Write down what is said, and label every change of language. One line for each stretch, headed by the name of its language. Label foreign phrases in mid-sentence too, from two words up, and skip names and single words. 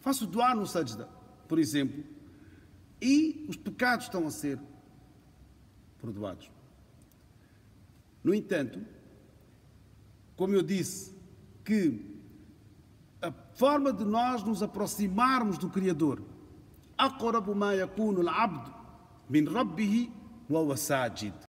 Portuguese: Faço dua no sajda, por exemplo, e os pecados estão a ser perdoados. No entanto, como eu disse, que a forma de nós nos aproximarmos do Criador,
Arabic: أقرب ما يكون العبد من ربه وهو ساجد.